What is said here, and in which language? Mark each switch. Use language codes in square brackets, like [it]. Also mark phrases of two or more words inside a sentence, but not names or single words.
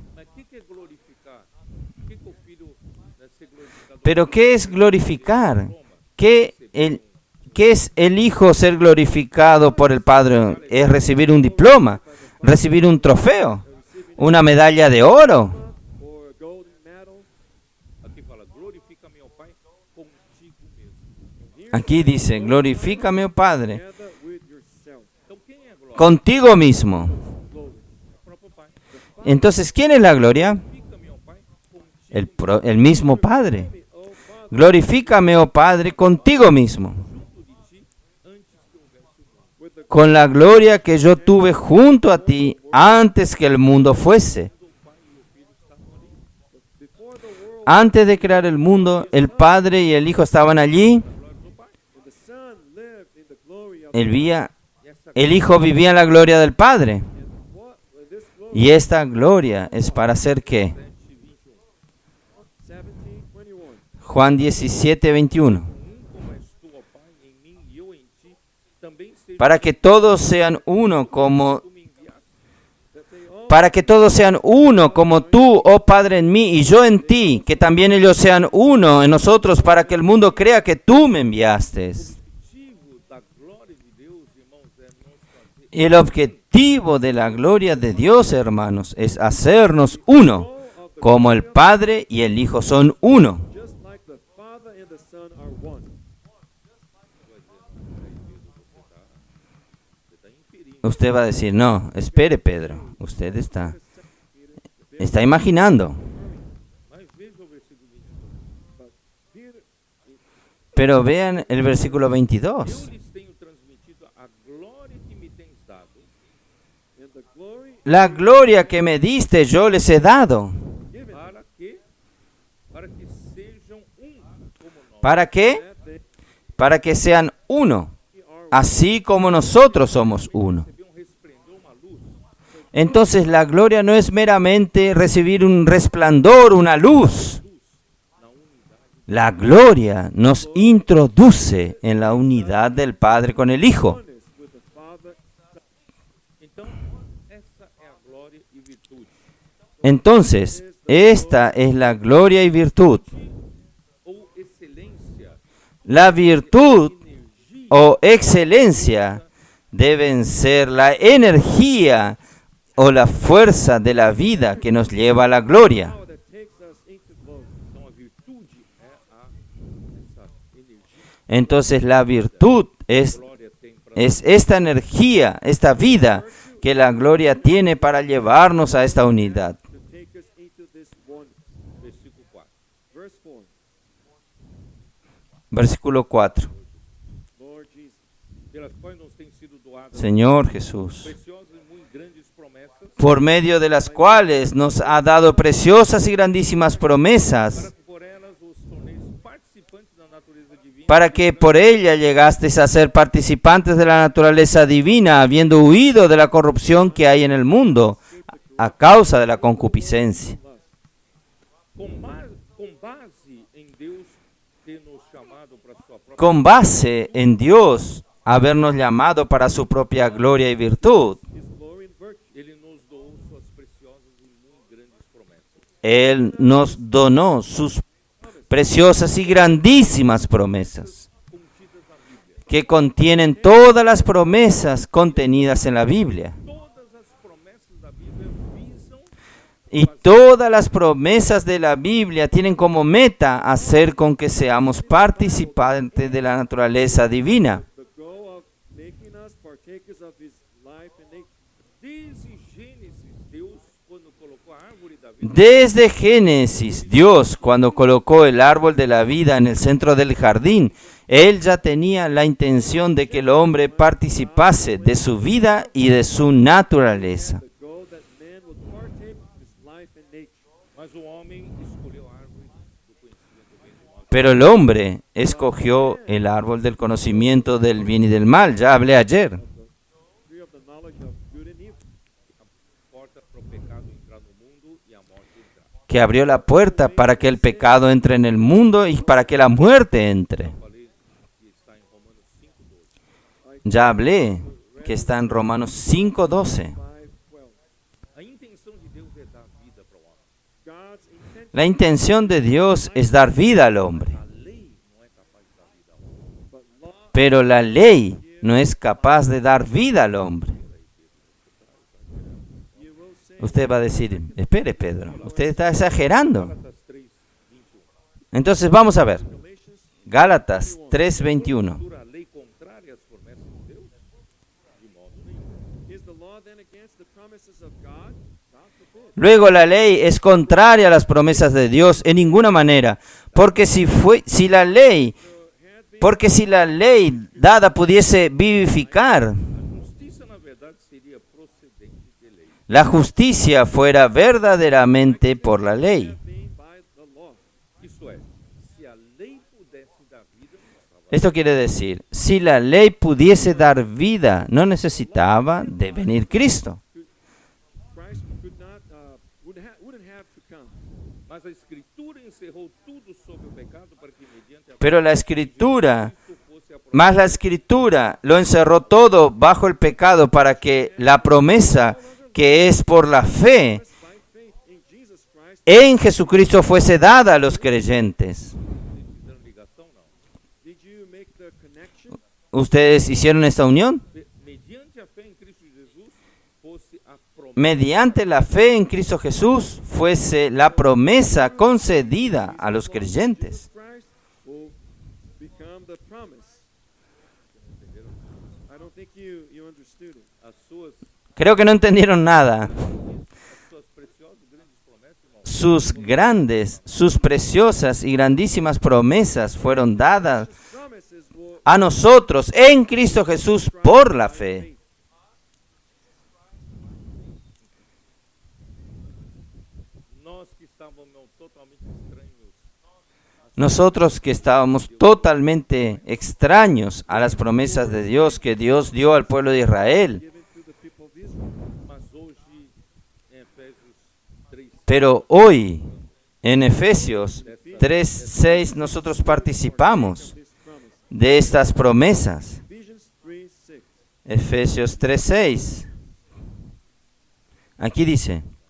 [pt] Mas o que é glorificar? O que o filho deve ser glorificado? [es] Pero ¿qué es glorificar? ¿Qué es el Hijo ser glorificado por el Padre? ¿Es recibir un diploma? ¿Recibir un trofeo? ¿Una medalla de oro? [pt] Aqui fala, glorifica-me, ó Pai, contigo mesmo. [es] Aquí dice, glorifícame, oh Padre, [pt] Então quem é a glória? [es] contigo mismo. [pt] O próprio Pai. [es] Entonces, ¿quién es la gloria? [pt] Glorifica-me, ó Pai, contigo [es] El mismo Padre. Glorifícame, oh Padre, contigo mismo, [pt] de ti, antes que houvesse o mundo. [es] con la gloria que yo tuve junto a ti antes que el mundo fuese. Antes de crear el mundo, el Padre y el Hijo estaban allí. El Hijo vivía en la gloria del Padre. Y esta gloria es para hacer ¿qué? Juan 17, 21. [pt] Como és tu, ó Pai, em mim e eu em ti, também seja [es] Para que todos sean uno como [pt] tu me enviaste. [es] Para que todos sean uno, como tú, oh Padre, en mí y yo en ti, que también ellos sean uno en nosotros, para que el mundo crea que tú me enviaste. [pt] O objetivo da glória de Deus, irmãos, é nos fazer [es] Y el objetivo de la gloria de Dios, hermanos, es hacernos uno, como el Padre y el Hijo son uno. [en] Just like the Father and the Son are one. [pt] você está inferindo. [es] Usted va a decir, no, espere, Pedro, usted está imaginando. [pt] Mas veja o versículo 22. [en] But Peter, [es] Pero vean el versículo [pt] Eu 22. lhes tenho transmitido a glória que me tens dado, [en] and the glory [es] La gloria que me diste yo les he dado. [en] given [pt] para que sejam como nós. [es] ¿Para qué? [en] that they [es] Para que sean uno, [en] are [es] así como nosotros somos uno. [pt] Recebeu resplendor, uma luz. [es] Entonces la gloria no es meramente recibir un resplandor, una luz. La gloria nos introduce en la unidad del Padre con el Hijo. [en] oneness with the Father. [pt] Então, essa é a glória e virtude. [es] Entonces, esta es la gloria y virtud. [pt] Ou excelência, [es] La virtud [pt] energia [es] o excelencia deben ser la energía o la fuerza de la vida que nos lleva a la gloria. [en] power that takes us into glory. [pt] Então a virtude é essa energia [es] Entonces la virtud [pt] que a glória tem para [es] es esta energía, esta vida que la gloria tiene para llevarnos a esta unidad. [en] to take us into this oneness. [pt] versículo 4. [en] Verse 4. [es] Versículo 4. [en] Lord Jesus, [pt] Pelas quais nos têm sido doadas [es] Señor Jesús, [pt] preciosas e muito grandes promessas, [es] por medio de las cuales nos ha dado preciosas y grandísimas [pt] para [es] promesas, [pt] que por elas os torneis participantes da natureza divina, [es] para que por ella llegasteis a ser participantes de la naturaleza divina, habiendo huido de la corrupción que hay en el mundo a causa de la concupiscencia. [pt] com base em Deus ter nos chamado para sua própria [es] Con base en Dios habernos llamado para su propia gloria y virtud, [en] His glory and virtue. [pt] Ele nos doou suas preciosas e muito grandes promessas. [es] Él nos donó sus preciosas y grandísimas promesas, [pt] Contidas na Bíblia. [es] que contienen todas las promesas contenidas en la Biblia. [pt] Todas as promessas da Bíblia visam [es] Y todas las promesas de la Biblia tienen como meta hacer con que seamos participantes de la naturaleza divina. [en] The goal of making us partakers of His life and nature. [pt] desde Gênesis, Deus, quando colocou a árvore da vida, [es] Desde Génesis, Dios, cuando colocó el árbol de la vida en el centro del jardín, Él ya tenía la intención de que el hombre participase de su vida y de su naturaleza. [en] The goal that man would partake of His life and nature. [pt] mas o homem escolheu a árvore do conhecimento do bem e do mal. [es] Pero el hombre escogió el árbol del conocimiento del bien y del mal. Ya hablé ayer. [en] Tree of the knowledge of good and evil. [pt] A porta para o pecado entrar no mundo e a morte entrar. [es] Que abrió la puerta para que el pecado entre en el mundo y para que la muerte entre. [pt] Falei que está em Romanos 5:12. [es] Ya hablé que está en Romanos 5:12. 5:12. [pt] A intenção de Deus é dar vida para o homem. [en] God's intention, [es] La intención de Dios es dar vida al hombre, [pt] A lei não é capaz de dar vida ao homem. [en] but law [es] pero la ley no es capaz de dar vida al hombre. [en] you will say. [es] Usted va a decir, espere Pedro, usted está exagerando. Gálatas 3:21. Entonces vamos a ver. [en] Galatians, [es] Gálatas 3:21. [pt] Porventura, a lei contrária às promessas de Deus? De modo nenhum. [en] is the law then against the promises of God? God forbid. [es] Luego la ley es contraria a las promesas de Dios en ninguna manera, porque si la ley dada pudiese vivificar, [pt] A justiça, na verdade, seria procedente de lei. [es] la justicia fuera verdaderamente por la ley. [en] Being by the law. [pt] Isto é, se a lei pudesse dar vida, não estava [es] Esto quiere decir, si la ley pudiese dar vida, no necesitaba de venir Cristo. [en] Christ could not, wouldn't have to come. [pt] Mas a Escritura encerrou tudo sobre o pecado para que, mediante a [es] Pero la Escritura, [pt] Cristo fosse a [es] más la Escritura, lo encerró todo bajo el pecado para que la promesa que es por la fe [en] By faith in Jesus Christ, [es] en Jesucristo fuese dada a los creyentes. [pt] fizeram ligação, não. [en] did you make the connection? [es] ¿Ustedes hicieron esta unión? [pt] Mediante a fé em Cristo Jesus, fosse a promessa. [es] Mediante la fe en Cristo Jesús fuese la promesa concedida a los creyentes. [en] Christ will become the promise. I don't think you understood it. [pt] As suas [es] Creo que no entendieron nada. [pt] preciosas e grandes promessas, irmão, [es] Sus preciosas y grandísimas promesas fueron dadas [en] Promises will [es] a nosotros en Cristo Jesús por la fe. [pt] nós que estávamos totalmente estranhos, [es] Nosotros que estábamos totalmente extraños a las promesas de Dios que Dios dio al pueblo de Israel. [en] given to the people of Israel. [pt] mas hoje, em Efésios 3, [es] Pero hoy, en Efesios 3:6, nosotros participamos [en] This promise. [es] de estas promesas. [en] Ephesians 3:6. [es] Efesios 3:6. Aquí dice,